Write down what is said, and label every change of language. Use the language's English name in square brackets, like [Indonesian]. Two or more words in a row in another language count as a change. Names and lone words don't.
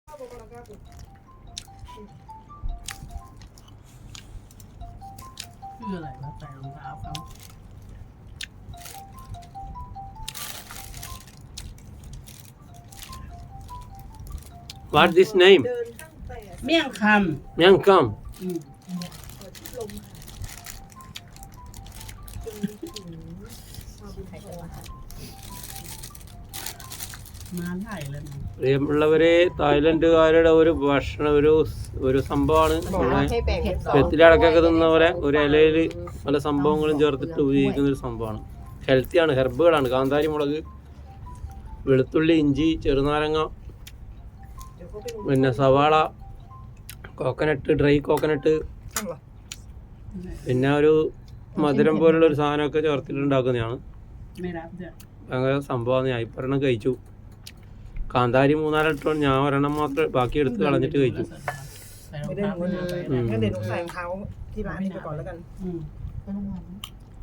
[Thai] คืออะไรวะใส่รองเท้าเขา [English] What this name [Thai] เมี่ยงค Myang Kam ำมาไล่เลยมั้ง [Malayalam] പ്രിയമുള്ളവരെ തായ്ലൻഡുകാരുടെ ഒരു ഭക്ഷണം ഒരു സംഭവമാണ് നമ്മുടെ വെത്തിലടക്കൊക്കെ തിന്ന പോലെ ഒരു ഇലയിൽ പല സംഭവങ്ങളും ചേർത്തിട്ട് ഉപയോഗിക്കുന്ന ഒരു സംഭവമാണ് ഹെൽത്തിയാണ് ഹെർബുകളാണ് കാന്താരി മുളക് വെളുത്തുള്ളി ഇഞ്ചി ചെറുനാരങ്ങ പിന്നെ സവാള [English] coconut dry coconut [Malayalam] പിന്നെ ഒരു മധുരം പോലുള്ള ഒരു സാധനമൊക്കെ ചേർത്തിട്ടുണ്ടാക്കുന്നതാണ് ഭയങ്കര സംഭവമാണ് ഞാൻ ഇപ്പൊരെണ്ണം കഴിച്ചു കാന്താരി 3-4 ഇട്ടോണ്ട് ഞാൻ ഒരെണ്ണം മാത്രം ബാക്കി എടുത്ത് കളഞ്ഞിട്ട് കഴിച്ചു [Thai] งั้นเดี๋ยวหนูใส่รองเท้าที่ร้านนี้ไปก่อนแล้วกัน